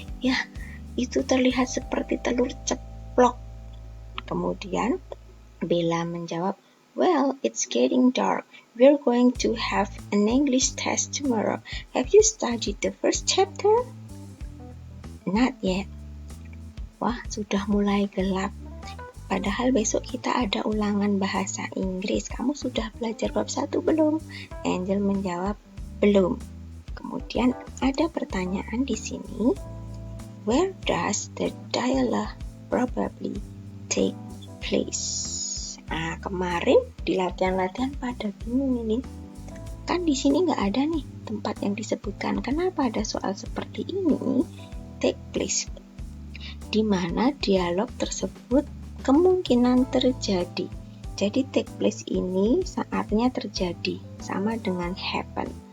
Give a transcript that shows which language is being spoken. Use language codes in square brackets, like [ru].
[id] Ya, itu terlihat seperti telur ceplok. Kemudian Bella menjawab, [en] well, it's getting dark. We're going to have an English test tomorrow. Have you studied the first chapter? Not yet. [id] Wah, sudah mulai gelap. Padahal besok kita ada ulangan bahasa Inggris. Kamu sudah belajar bab 1 belum? Angel menjawab, belum. Kemudian ada pertanyaan di sini. [en] Where does the dialogue probably take place? [id] Nah, kemarin di latihan-latihan pada bingung ini. Kan di sini nggak ada nih tempat yang disebutkan. Kenapa ada soal seperti ini? Take place. Di mana dialog tersebut kemungkinan terjadi. Jadi take place ini saatnya terjadi, sama dengan happen.